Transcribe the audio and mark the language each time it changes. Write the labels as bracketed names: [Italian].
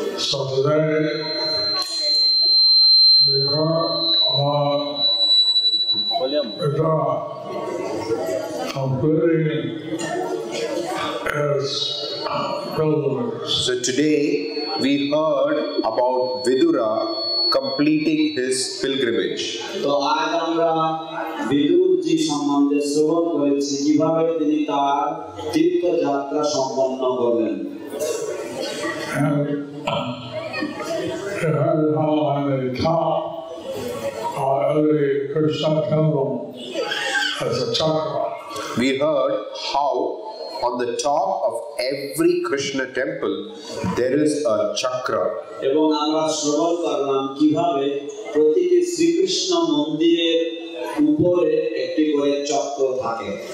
[English] So today, we heard about Vidura completing his pilgrimage. So today we heard about Vidura completing his pilgrimage. [Hindi] तो आज हमरा विदुर जी [Bangla] সম্বন্ধে শ্রবণ করেছি কিভাবে তিনি তার তীর্থযাত্রা সম্পন্ন করলেন। [English] And how on the top of every Krishna temple has a chakra. We heard how on the top of every Krishna temple there is a chakra. [Bangla] এবং আমরা শ্রবণ করলাম কিভাবে প্রতিটি শ্রীকৃষ্ণ মন্দিরের উপরে একটি করে চক্র থাকে।